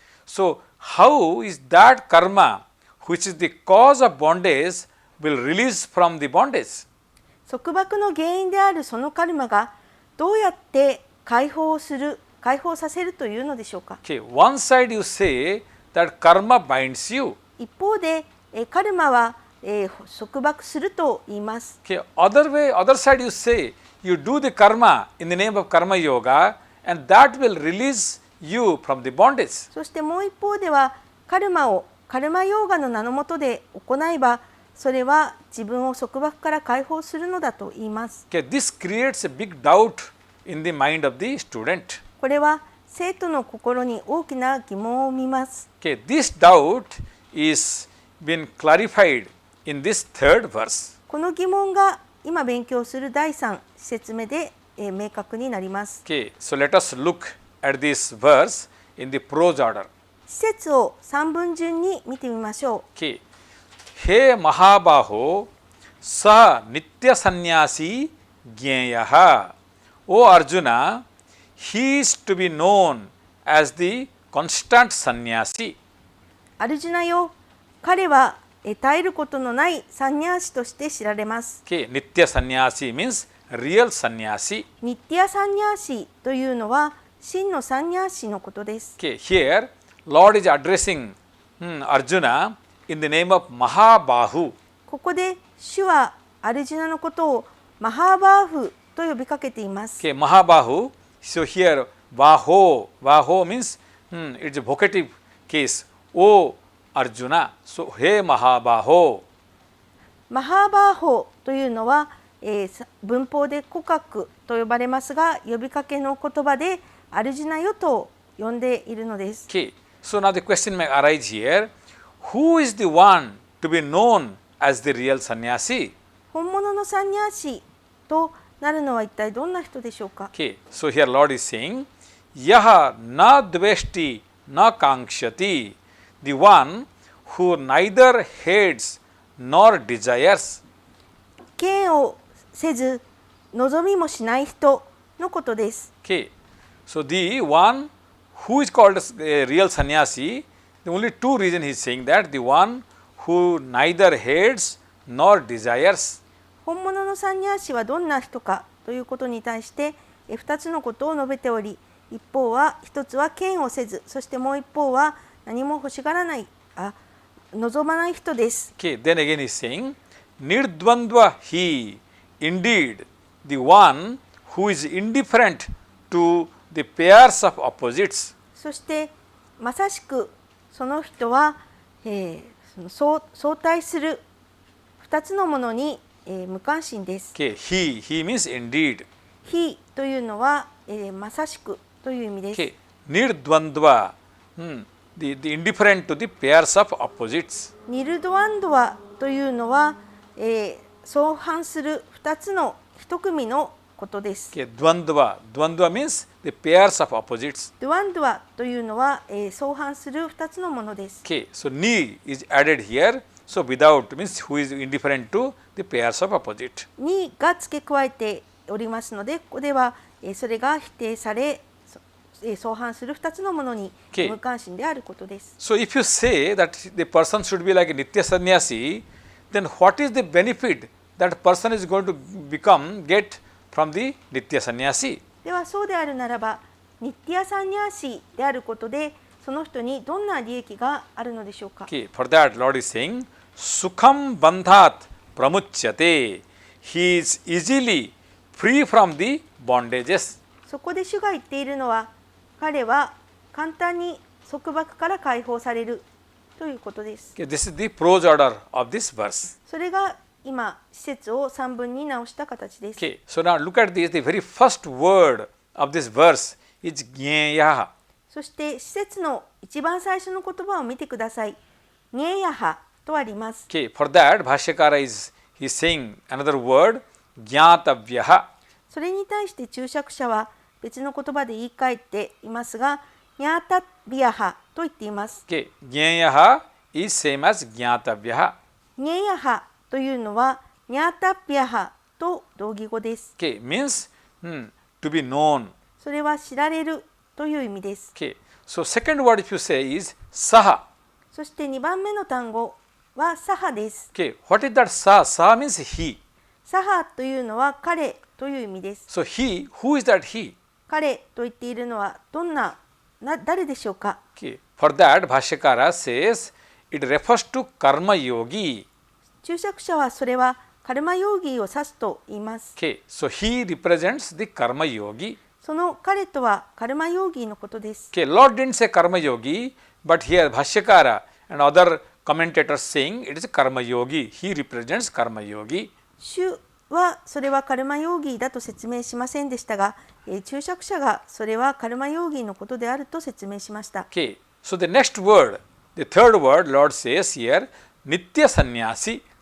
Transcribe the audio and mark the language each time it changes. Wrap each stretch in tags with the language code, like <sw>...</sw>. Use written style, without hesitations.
<en>So, how is that karma which is the cause of bondage will release from the bondage?</en> <ja>束縛の原因であるそのカルマがどうやって解放させるというのでしょうか。</ja> <en>Okay, one side you say that karma binds you.</en> <ja>一方でカルマは束縛すると言います。</ja> <en>Okay, other side you say you do the karma in the name of karma yoga and that will release you from the bondage.</en> <ja>そしてもう一方ではカルマをカルマヨーガの名の下で行えばそれは自分を束縛から解放するのだと言います。</ja> <en>Okay, this creates a big doubt in the mind of the student.</en> <ja>これは生徒の心に大きな疑問を生みます。</ja> <en>Okay, this doubt is been clarified in this third verse.</en> <ja>この疑問が今勉強する第3節目で明確になります。</ja> <en>Okay, so let us look at this verse in the prose order.</en> <ja>詩節を3分順に見てみましょう。</ja> <en>Okay.</en> <sa>हे महाबाहो स नित्य सन्यासी ज्ञेयः.</sa> <en>O Arjuna, he is to be known as the constant sannyasi.</en> <ja>アルジュナよ、彼は絶えることのないサンニャーシとして知られます。</ja> <en>Okay, nitya sannyasi means real sannyasi.</en> <ja>ニッティアサンニャーシというのは真のサンニャーシのことです。</ja> <en>Okay, here Lord is addressing Arjuna in the name of Mahabahu.</en> <ja>ここで主はアルジュナのことをマハーバーフと呼びかけています。</ja> <en>Okay, Mahabahu. So here Baho means it's a vocative case. O Arjuna. So He Mahabaho.</en> <ja>マハーバーホというのは、文法で古格と呼ばれますが呼びかけの言葉でアルジュナよと呼んでいるのです。</ja> <en>Okay, so now the question may arise here. Who is the one to be known as the real sannyasi?</en> <ja>本物のサンニャーシとなるのは一体どんな人でしょうか。</ja> <en>Okay, so here Lord is saying,</en> <sa>Yaha na dveshti na kankshati,</sa> <en>the one who neither hates nor desires.</en> <ja>嫌悪せず望みもしない人のことです。</ja> <en>Okay, so the one who is called as a real sannyasi, the only two reasons he is saying that, the one who neither hates nor desires.</en> <ja>本物のサンニャーシはどんな人かということに対して2つのことを述べており、一つは嫌悪せず、そしてもう一方は何も欲しがらない、望まない人です。</ja> <en>Okay, then again he is saying, Nirdvandva he, indeed, the one who is indifferent to the pairs of opposites.</en> <ja>そしてまさしくその人は、相対する2つのものに、無関心です。</ja> <en>Okay, he means indeed.</en> <ja>he というのは、まさしくという意味です。</ja> <en>Okay, Nirdvandva, the indifferent to the pairs of opposites.</en> <ja>ニルドワンドワというのは、相反する2つの一組のことです。</ja> <en>Okay, Dvandva means the pairs of opposites.</en> <ja>ドワンドワというのは、相反する2つのものです。</ja> <en>Okay, so ni is added here. So without means who is indifferent to the pairs of opposite.</en> <ja>にが付け加えておりますので、ここではそれが否定され、相反する2つのものに無関心であることです。</ja> <en>So if you say that the person should be like a nitya sannyasi, then what is the benefit that person is going to get from the nitya sannyasi?</en> <ja>ではそうであるならば、ニッティアサンニャーシであることでその人にどんな利益があるのでしょうか。</ja> <en>Okay, for that Lord is saying,</en> <sa>Sukham bandhat pramuchyate.</sa> <en>He is easily free from the bondages.</en> <ja>そこで主が言っているのは、彼は簡単に束縛から解放されるということです。</ja> <en>Okay, this is the prose order of this verse.</en> <ja>それが今、施設を3文に直した形です。</ja> <en>Okay, so now look at this. The very first word of this verse is Jneyah.</en> <ja>そして施設の一番最初の言葉を見てください。ニェヤハとあります。</ja> <en>Okay, for that Bhashyakara is saying another word, Jnatavyaha.</en> <ja>それに対して注釈者は別の言葉で言い換えていますが、ニャータビヤハと言っています。</ja> <en>Okay, Jneyah is same as Jnatavyaha.</en> <ja>ニェヤハというのはニャータビヤハと同義語です。</ja> <en>Okay, means to be known.</en> <ja>それは知られるという意味です。</ja> <en>Okay, so second word if you say is Saha.</en> <ja>そして2番目の単語はサハです。</ja> <en>Okay, what is that Saha? Saha means he.</en> <ja>サハというのは彼という意味です。</ja> <en>So he, who is that he?</en> <ja>彼と言っているのは誰でしょうか。</ja> <en>Okay, for that Bhashyakara says it refers to Karma Yogi.</en> <ja>注釈者はそれはカルマヨーギーを指すと言います。</ja> <en>Okay, so he represents the Karma Yogi.</en> <ja>その彼とはカルマヨーギーのことです。</ja> <en>Okay, Lord didn't say Karma Yogi, but here Bhashyakara and other commentators saying it is Karma Yogi. He represents Karma Yogi.</en> <ja>主はそれはカルマヨーギーだと説明しませんでしたが、注釈者がそれはカルマヨーギーのことであると説明しました。</ja> <en>Okay, so the next word, the third word, Lord says here, Nitya Sannyasi.</en>